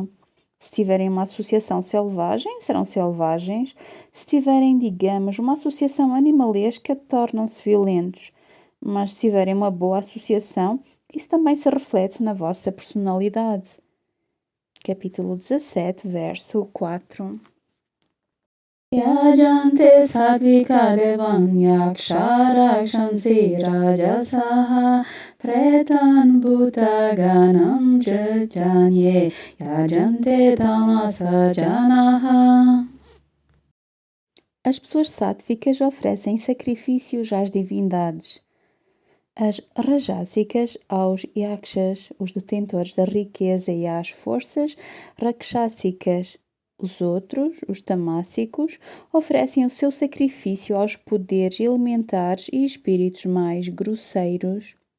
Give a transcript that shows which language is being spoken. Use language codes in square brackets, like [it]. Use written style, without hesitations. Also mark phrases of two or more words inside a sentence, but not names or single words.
[pt] Se tiverem uma associação selvagem, serão selvagens. Se tiverem, digamos, uma associação animalesca, tornam-se violentos. Mas se tiverem uma boa associação, isso também se reflete na vossa personalidade. Capítulo 17, verso 4. [sa] Yajante satvika devam yaksharaksham rajasaha pretan bhutaganam janye yajante tamasa janaha. [pt] As pessoas sáttvicas oferecem sacrifícios às divindades. As rajásicas aos yakshas, os detentores da riqueza, e às forças rakshásicas. Os outros, os tamássicos, oferecem o seu sacrifício aos poderes elementares e espíritos mais grosseiros.